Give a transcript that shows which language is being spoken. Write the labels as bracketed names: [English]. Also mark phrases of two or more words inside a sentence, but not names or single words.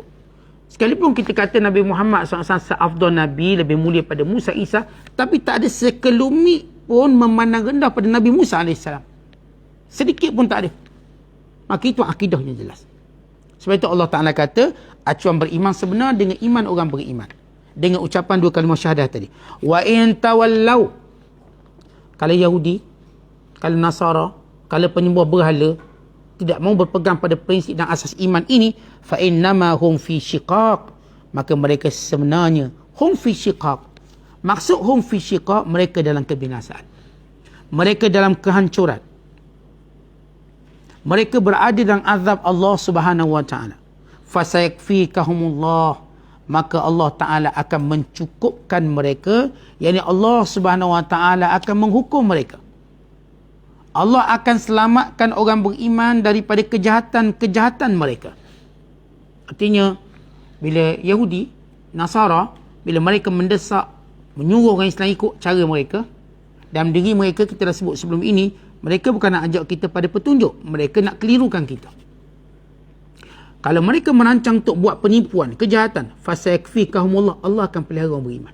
[Malay] Sekalipun kita kata Nabi Muhammad SAW seafdal Nabi, lebih mulia pada Musa, Isa, tapi tak ada sekelumit pun memandang rendah pada Nabi Musa AS. Sedikit pun tak ada. Maka itu akidahnya jelas. Sebab itu Allah Ta'ala kata, acuan beriman sebenar dengan iman orang beriman. Dengan ucapan dua kalimah syahadah tadi. [Arabic] وإن تولوا. [Malay] Kalau Yahudi, kalau Nasara, kalau penyembah berhala, tidak mau berpegang pada prinsip dan asas iman ini, [Arabic] فإنما هم في شقاق, [Malay] maka mereka sebenarnya [Arabic] هم في شقاق. Maksud هم في شقاق, [Malay] mereka dalam kebinasaan. Mereka dalam kehancuran. Mereka berada dalam azab Allah [Arabic] سبحانه وتعالى. [Malay] Fasayakfikahumullah, maka Allah Taala akan mencukupkan mereka, yakni Allah [Arabic] سبحانه وتعالى [Malay] akan menghukum mereka. Allah akan selamatkan orang beriman daripada kejahatan-kejahatan mereka. Artinya, bila Yahudi, Nasara, bila mereka mendesak, menyuruh orang Islam ikut cara mereka, dalam diri mereka, kita dah sebut sebelum ini, mereka bukan nak ajak kita pada petunjuk. Mereka nak kelirukan kita. Kalau mereka merancang untuk buat penipuan, kejahatan, fasayakfikahumullah, Allah akan pelihara orang beriman.